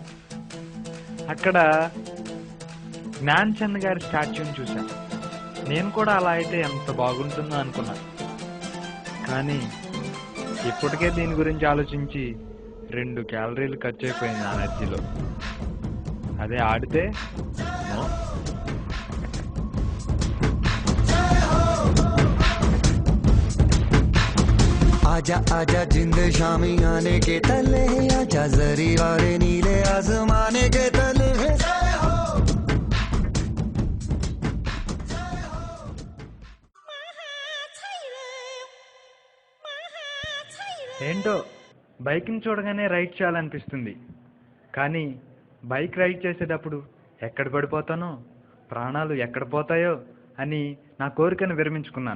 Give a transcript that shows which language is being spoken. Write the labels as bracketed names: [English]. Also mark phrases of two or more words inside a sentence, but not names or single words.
[Telugu] అక్కడ జ్ఞాన్ చంద్ గారి స్టాచ్యూని చూసా. నేను కూడా అలా అయితే ఎంత బాగుంటుందో అనుకున్నా. కానీ ఇప్పటికే దీని గురించి ఆలోచించి 2 క్యాలరీలు ఖర్చు అయిపోయింది నా ఎనర్జీలో. అదే ఆడితే నో. [Hindi] आजा आजा जिंद शामी आने के तले आजा जरी वाले नीले आसमाने के तले. [Telugu] ఏంటో బైక్ని చూడగానే రైడ్ చేయాలనిపిస్తుంది. కానీ బైక్ రైడ్ చేసేటప్పుడు ఎక్కడ పడిపోతానో, ప్రాణాలు ఎక్కడ పోతాయో అని నా కోరికను విరమించుకున్నాను.